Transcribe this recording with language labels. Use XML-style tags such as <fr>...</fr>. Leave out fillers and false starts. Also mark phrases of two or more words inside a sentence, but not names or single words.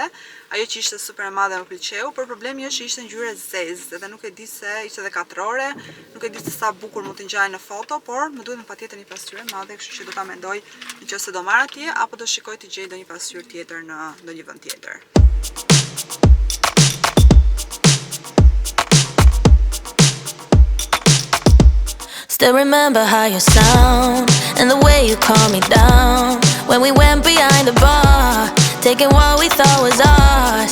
<sq>Ajo që ishte super e madhe më pëlqeu, por problemi është që ishte ngjyrë zezë dhe nuk e di se ishte edhe katrore, nuk e di se sa bukur mund të ngjajë në foto, por më duhet patjetër një pasqyrë e madhe, kështu që do ta mendoj nëse do marr atje apo do shikoj të gjej ndonjë pasqyrë tjetër në ndonjë vend tjetër.</sq> <en>Still remember how you sound and the way you calm me down when we went behind the bar, taking what we thought was ours.</en>